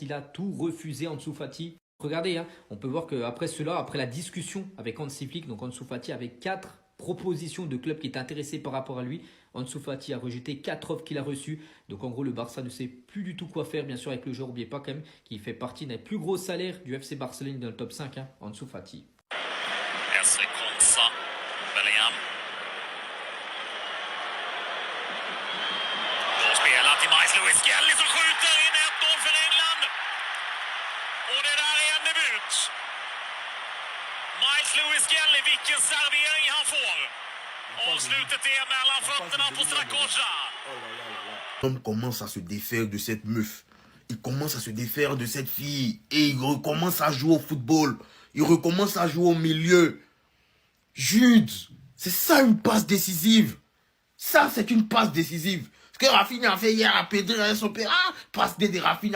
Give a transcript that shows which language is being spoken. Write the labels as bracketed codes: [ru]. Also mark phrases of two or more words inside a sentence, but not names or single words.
[fr] Il a tout refusé, Ansu Fati. Regardez, on peut voir qu'après cela, après la discussion avec Hansi Flick, donc Ansu Fati avait 4 propositions de clubs qui étaient intéressés par rapport à lui. Ansu Fati a rejeté 4 offres qu'il a reçues. Donc en gros, le Barça ne sait plus du tout quoi faire, bien sûr, avec le joueur. N'oubliez pas quand même qu'il fait partie des plus gros salaires du FC Barcelone dans le top 5, Ansu Fati. [sv] Esri Konsa, William. Då spelar till Miles Lewis Skelly som skjuter in 1-0 för England. Och det där är en debut. Lewis. Miles Lewis Skelly, vilken servering han får. Avslutet är mellan fötterna på Strakosha. [fr] L'homme commence à se défaire de cette meuf. Il commence à se défaire de cette fille. Et il recommence à jouer au football. Il recommence à jouer au milieu. Jude, c'est ça une passe décisive. Ça, c'est une passe décisive. Ce que Rafinha a fait hier à Pedri et son père, passe de Rafinha.